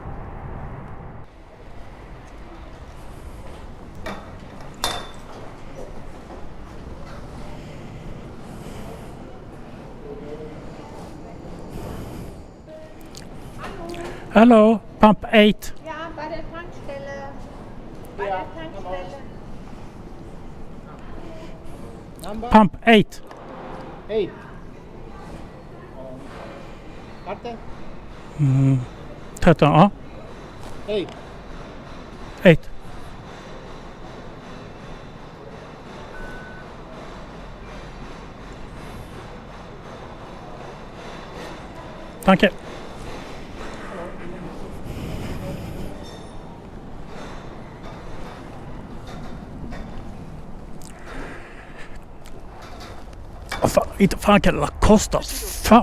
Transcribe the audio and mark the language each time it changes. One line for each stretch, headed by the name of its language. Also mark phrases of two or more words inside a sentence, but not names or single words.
English: Hello, pump 8.
German: Ja, bei der Tankstelle. Bei der Tankstelle.
English: Pump 8.
German: 8. Warte. 13, ja. 8.
Swedish: 8. Tack. Inte fan kan det kosta. Fan.